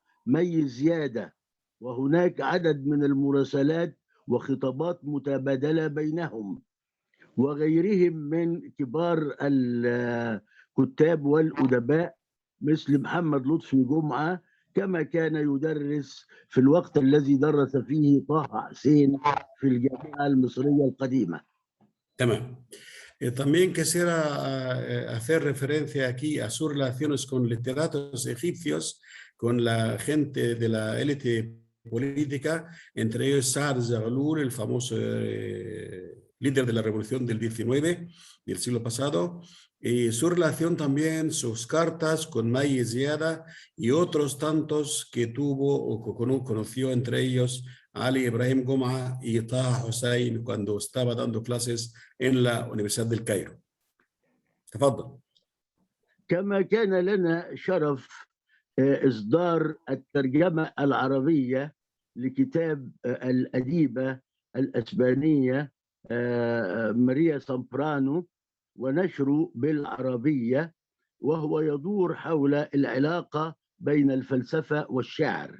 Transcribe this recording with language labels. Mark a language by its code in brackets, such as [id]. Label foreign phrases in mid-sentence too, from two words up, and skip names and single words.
[ar] مي زيادة، وهناك عدد من المراسلات وخطابات متبادلة بينهم، وغيرهم من كبار الكتاب والأدباء مثل محمد لطفي جمعة، كما كان يدرس في الوقت الذي درس فيه طه حسين في الجامعة المصرية القديمة. تمام. [es] También quisiera hacer referencia aquí a sus relaciones con literatos egipcios, con la gente de la élite política, entre ellos Saad Zaghloul, el famoso líder de la revolución del 19 del siglo pasado, y su relación también, sus cartas con May Ziada y otros tantos que tuvo o conoció, entre ellos Ali Ibrahim Goma y Taha Hussein cuando estaba dando clases en la Universidad del Cairo. [ar] تفضل. كما كان لنا شرف إصدار الترجمة العربية لكتاب الأديبة الأسبانية ماريا سامبرانو ونشره بالعربية، وهو يدور حول العلاقة بين الفلسفة والشعر.